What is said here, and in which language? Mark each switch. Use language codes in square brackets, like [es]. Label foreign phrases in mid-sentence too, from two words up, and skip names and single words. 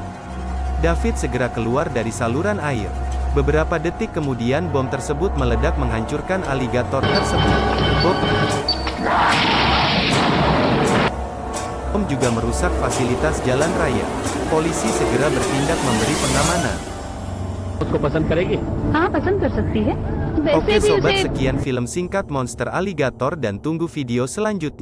[id] David segera keluar dari saluran air. Beberapa detik kemudian bom tersebut meledak menghancurkan aligator tersebut. Bom juga merusak fasilitas jalan raya. Polisi segera bertindak memberi pengamanan. [hi] उसको पसंद करेगी? हाँ पसंद कर सकती है। [id] Oke [hi] वैसे भी [id] sobat, [hi] उसे [id] sekian film singkat Monster Alligator dan tunggu video selanjutnya.